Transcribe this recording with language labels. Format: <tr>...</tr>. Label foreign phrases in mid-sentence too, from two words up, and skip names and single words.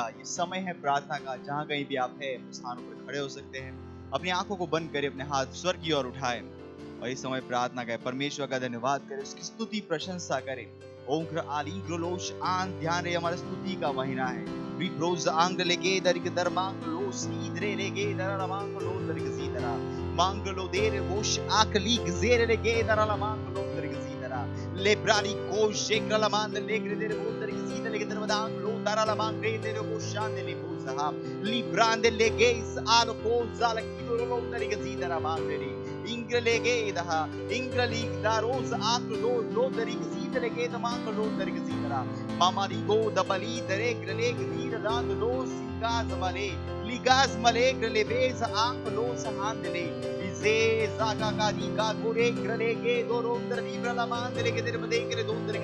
<hi>ये समय है प्रार्थना का। जहां कहीं भी आप हैं, स्थानों पर खड़े हो सकते हैं। अपनी आंखों को बंद करें, अपने हाथ स्वर की ओर उठाएं और इस समय प्रार्थना करें, परमेश्वर का धन्यवाद करें, उसकी स्तुति प्रशंसा करें। ओंक्र आली ग्रोलोश आन, ध्यान रहे हमारा स्तुति का महीना है। विप्रोज आंग लेगे दरिक दरमांग लोस इधरे लेगे दरमांग लो दरिक सीधरा मांगलो देरे वोश आकली गजेरे लेगे दरमांग लो दरिक सीधरा लेब्राली कोश शेकला मान लेगरे देरे वो दरिक सीधे लेगे दरमांग लो दरमांग रे देरे वो शान ले बोसा लिब्रांड लेगे इस आलो को जाल किलो लो दरिक सीधरा मांग रे इंग्र लेगे दहा इंग्र लीग दारोस आक लो दरिक सीधे लेगे दमांग लो दरिक सीधरा मामारी गो दबली दरे ग्रले गीर लांद लो सिगाज मले लिगाज मले ग्रले बेस आंक लो सहांदले इसे जागा का नीका गोरे ग्रले के दोरो दर लिब्रा लमान दले के तेरे बदे के दो दर</hi>